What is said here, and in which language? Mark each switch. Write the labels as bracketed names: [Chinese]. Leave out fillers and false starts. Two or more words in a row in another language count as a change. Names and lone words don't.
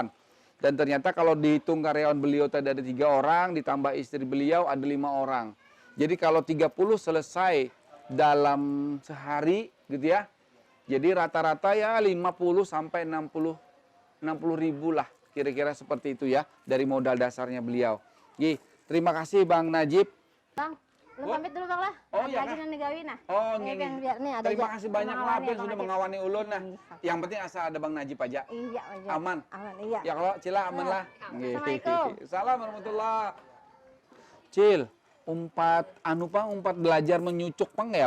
[Indonesian] Dan ternyata kalau dihitung karyawan beliau tadi ada 3 orang, ditambah istri beliau ada 5 orang. Jadi kalau 30 selesai dalam sehari gitu ya. Jadi rata-rata ya 50 sampai 60 ribu lah. Kira-kira seperti itu ya, dari modal dasarnya beliau. Terima kasih Bang Najib. Bang, Lu Wah. pamit dulu Bang lah. Oh, Ada iya, lagi Kak. [Banjar] yang digawin nah. [Indonesian] Oh, Ini ini. kan biar nih ada Terima aja kasih banyak [Banjar] mengawani [Indonesian] lah Pian Bang sudah Najib. [Banjar] mengawani ulun nah. [Indonesian] Iya. Yang penting asal ada Bang Najib aja. Iya, aja. Aman. Aman, iya. Ya kalau Cila aman lah. Assalamualaikum. [Arabic] Salam warahmatullah. [Banjar] Cil, umpat belajar menyucuk pang ya?